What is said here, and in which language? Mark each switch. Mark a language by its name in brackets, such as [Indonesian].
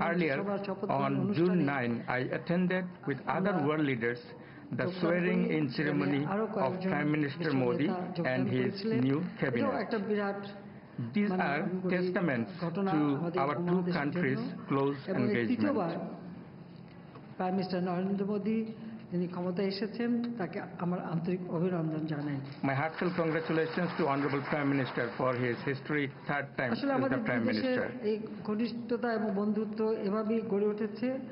[English] Earlier, on June 9, I attended with other world leaders the swearing-in ceremony of Prime Minister Modi and his new cabinet. These are testaments to our two countries' close engagement. [Bangla] Prime Minister Narendra Modi, যিনি ক্ষমতায় এসেছেন, তাকে আমার আন্তরিক অভিনন্দন জানাই। [English] My heartfelt congratulations to Honorable Prime Minister for his historic third time as the Prime Minister. [Bangla] এই ঘনিষ্ঠতা এবং বন্ধুত্ব এভাবেই গড়ে উঠেছে।